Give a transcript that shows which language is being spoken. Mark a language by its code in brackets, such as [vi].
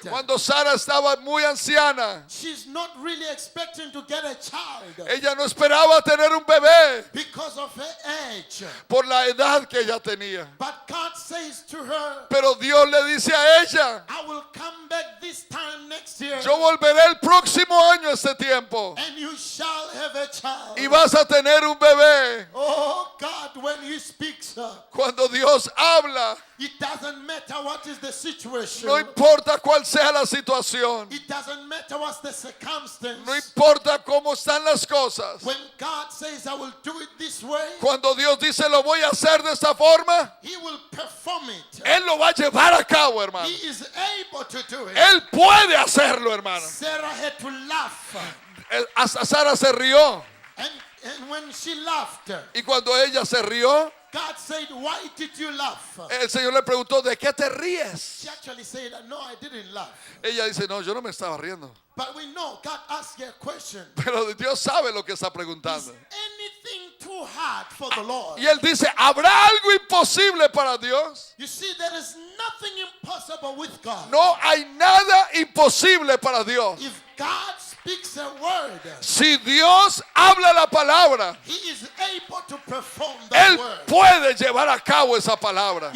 [es] cuando Sara estaba muy anciana, [en] She's not really expecting to get a child [es] ella no esperaba tener un bebé [en] because of her age. [es] por la edad que ella tenía. [en] But God says to her, [es] Pero Dios le dice a ella, [en] I will come back this time next year [es] yo volveré el próximo año a este tiempo [en] and you shall have a child. [es] y vas a tener un bebé. [en] Oh God, when He speaks, [es] Cuando Dios habla, [en] it doesn't matter what is the situation. [es] no importa cuál sea la situación, [en] It doesn't matter what's the circumstance. [es] no importa cómo están las cosas. [en] When God says, I will do it this way, [es] Cuando Dios dice lo voy a hacer de esta forma, [en] He will perform it. [es] Él lo va a llevar a cabo, hermano. [en] He is able to do it. [es] Él puede hacerlo, hermano. [en] Sarah had to laugh. [es] Hasta Sara se rió. [en] And when she laughed, [es] Y cuando ella se rió, [en] God said, why did you laugh? [es] el Señor le preguntó, ¿de qué te ríes? [en] She actually said, no, I didn't laugh. [es] Ella dice, no, yo no me estaba riendo. [en] But we know God asked her a question. [es] Pero Dios sabe lo que está [en] Is [es] preguntando. [en] anything too hard for the Lord? [es] Y él dice, ¿habrá algo imposible para Dios? [en] You see, there is nothing impossible with God. [es] No hay nada imposible para Dios. [en] If God speaks a word, [es] Si Dios habla la palabra, [en] He is able to perform [es] Él [en] that word. [es] puede llevar a cabo esa palabra.